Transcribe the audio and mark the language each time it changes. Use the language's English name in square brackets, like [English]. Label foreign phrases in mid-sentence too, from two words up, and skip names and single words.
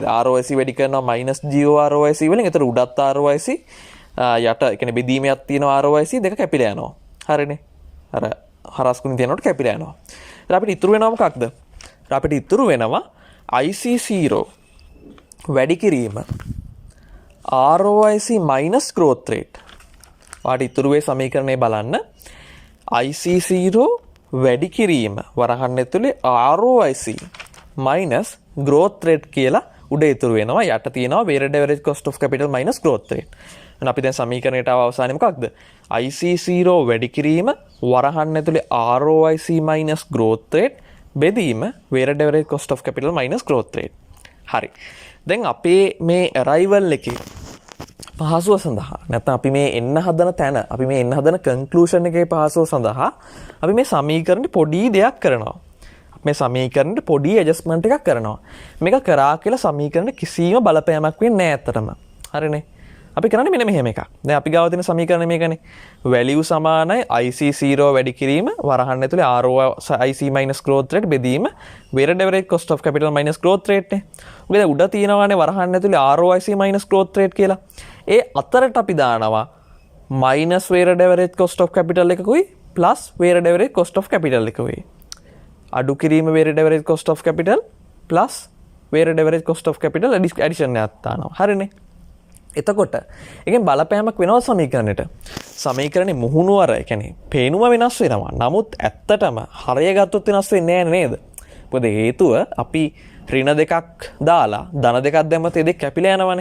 [Sinhala] ROIC වැඩි කරනවා -GOROIC වලින්. එතකොට උඩත් ROIC යට ඒ කියන්නේ බෙදීමක් තියෙනවා ROIC දෙක කැපිලා යනවා. හරිනේ. අර හරස්කුණි තියනකොට කැපිලා යනවා. ඊට අපිට ඉතුරු වෙනවා මොකක්ද? අපිට ඉතුරු වෙනවා IC0 වැඩි කිරීම [English] ROIC minus growth rate. [Sinhala] වාට ඉතුරු වේ සමීකරණය බලන්න. IC0 වැඩි කිරීම වරහන් ඇතුලේ [English] ROIC minus growth rate [Sinhala] කියලා උඩ ඉතුරු වෙනවා. යට තියෙනවා [English] weighted average cost of capital minus growth rate. [Sinhala] එහෙනම් අපි දැන් සමීකරණයට ආව අවසානයේ මොකක්ද? IC0 වැඩි කිරීම වරහන් ඇතුලේ [English] ROIC minus growth rate [Sinhala] බෙදීම [English] weighted average cost of capital minus growth rate. [Sinhala] හරි. දැන් අපේ මේ arrival එකේ පහසුව සඳහා නැත්නම් අපි මේ එන්න හදන තැන අපි මේ එන්න හදන කන්ක්ලූෂන් එකේ පහසුව සඳහා අපි මේ සමීකරණේ පොඩි දෙයක් කරනවා. මේ සමීකරණේ පොඩි ඇඩ්ජස්ට්මන්ට් එකක් කරනවා. මේක කරා කියලා සමීකරණේ කිසිම බලපෑමක් වෙන්නේ නැහැ අතරම. හරිනේ. අපි කරන්නේ මෙන්න මෙහෙම එකක්. දැන් අපි ගාව තියෙන සමීකරණය මේකනේ. value සමානයි IC0 වැඩි කිරීම වරහන් ඇතුලේ [English] ROIC minus growth rate [Sinhala] බෙදීම [English] weighted average cost of capital minus growth rate [Sinhala] නේ. ඔබ දැන් උඩ තියෙනවානේ වරහන් ඇතුලේ [English] ROIC minus growth rate [Sinhala] කියලා. ඒ අතරට අපි දානවා [English] minus weighted average cost of capital [Sinhala] එකකුයි [English] plus weighted average cost of capital [Sinhala] එකකුයි. අඩු කිරීම [English] weighted average cost of capital plus weighted average cost of capital addition [Sinhala] එකක් දානවා. හරිනේ. එතකොට එකෙන් බලපෑමක් වෙනවා සමීකරණයට. සමීකරණේ මුහුණුවර ඒ කියන්නේ පේනුම වෙනස් වෙනවා. නමුත් ඇත්තටම හරය ගත්තොත් වෙනස් වෙන්නේ නැහැ නේද? මොකද හේතුව අපි ඍණ දෙකක් දාලා ධන දෙකක් දැම්මත් ඒ දෙක කැපිලා යනවනේ.